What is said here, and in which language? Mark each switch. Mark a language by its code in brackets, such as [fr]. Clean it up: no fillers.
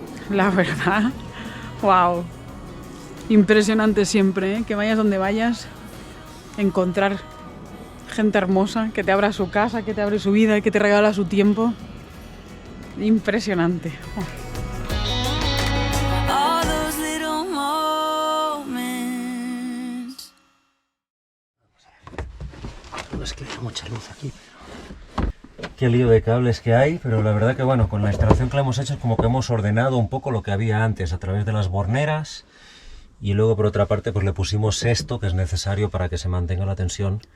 [es] La verdad, wow, impresionante siempre, ¿eh? Que vayas donde vayas, encontrar gente hermosa que te abra su casa, que te abre su vida, que te regala su tiempo. Impresionante. [en] All those little moments. [es] No es que haya mucha luz aquí. Qué lío de cables que hay, pero la verdad que bueno, con la instalación que le hemos hecho es como que hemos ordenado un poco lo que había antes a través de las borneras y luego por otra parte pues le pusimos esto que es necesario para que se mantenga la tensión.